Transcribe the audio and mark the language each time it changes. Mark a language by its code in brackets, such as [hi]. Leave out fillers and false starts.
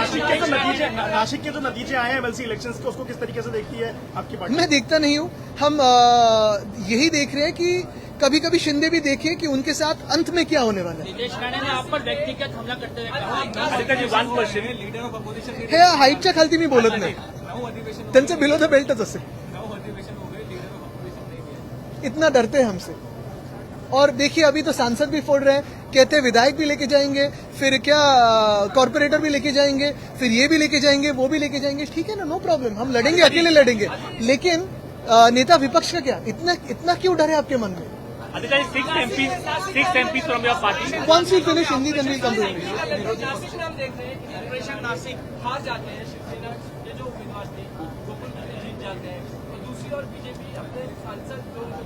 [hi] नासिक के जो नतीजे आए हैं एमएलसी इलेक्शंस के, उसको किस तरीके से देखती है आपकी पार्टी? मैं देखता नहीं हूँ। हम यही देख रहे हैं कि कभी कभी शिंदे भी देखे कि उनके साथ अंत में क्या होने वाला है। नितेश राणे ने आप पर व्यक्तिगत हमला करते हुए कहा [en] leader of opposition [mr] हे हाईटच्या खालती मी बोलत नाही, [hi] 9 अधिवेशन [mr] त्यांचं [en] below the बेल्टच [mr] असेल। [hi] 9 अधिवेशन हो गए, [en] leader of opposition [hi] नहीं है। इतना डरते हैं हमसे। और देखिए अभी तो सांसद भी फोड़ रहे हैं, कहते हैं विधायक भी लेके जाएंगे, फिर क्या कॉर्पोरेटर भी लेके जाएंगे, फिर ये भी लेके जाएंगे, वो भी लेके जाएंगे। ठीक है ना, [en] no problem, [hi] हम लड़ेंगे, अकेले लड़ेंगे। लेकिन नेता विपक्ष का क्या, इतना क्यों डर है आपके मन में? [en] Aditya, 6 MPs from your party. Once we finish Hindi, then we'll come to English. [hi] Nashik में हम देख रहे हैं कि ऑपरेशन नासिक हार जाते हैं शिवसेना के जो उम्मीदवार थे, गोकुल में जीत जाते हैं, और दूसरी ओर बीजेपी अपने सांसद जो